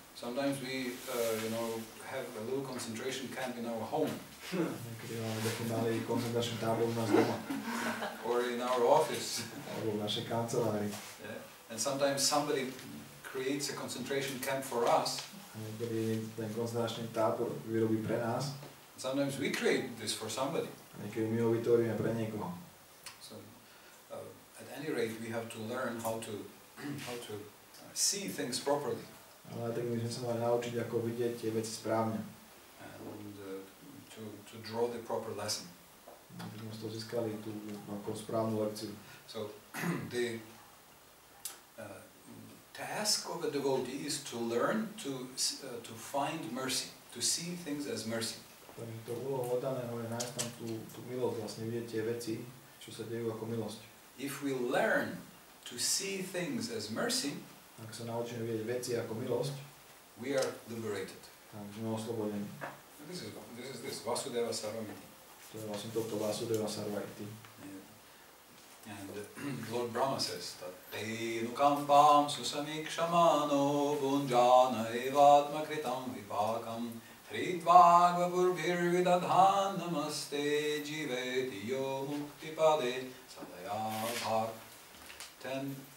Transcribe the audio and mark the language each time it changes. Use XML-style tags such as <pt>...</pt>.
<en>Sometimes we, have a little concentration camp in our home.</en> <sk>Niekedy máme taký malý koncentračný tábor u nás doma.</sk> <en>Or in our office.</en> <sk>Alebo v našej kancelárii.</sk> <en>Yeah. And sometimes somebody creates a concentration camp for us.</en> <sk>Niekedy ten koncentračný tábor vyrobí pre nás.</sk> <en>Sometimes we create this for somebody.</en> <sk>Niekedy my ho vytvoríme pre niekoho.</sk> <en>So, at any rate, we have to learn how to see things properly.</en> <sk>Ale tak my sme sa mali naučiť, ako vidieť tie veci správne.</sk> <en>And to draw the proper lesson.</en> <sk>Aby sme to získali tú správnu lekciu.</sk> <en>So, the task of a devotee is to learn to find mercy, to see things as mercy.</en> <sk>Takže to úlohou oddaného je nájsť tam tú milosť, vlastne vidieť tie veci, čo sa dejú ako milosť.</sk> <en>If we learn to see things as mercy,</en> <sk>ak sa naučíme vidieť veci ako milosť,</sk> <en>we are liberated.</en> <sk>tak sme oslobodení.</sk> <en>This is Vasudeva Sarvamiti.</en> <sk>To je vlastne toto Vasudeva Sarvamiti.</sk> <sa>And Lord Brahma says that Tenukampam susamikṣamano bunjana evadma kritam vipakam Hridvagva purvirvidadhan namaste jiveti yo muktipade sadaya bhak 10,</sa>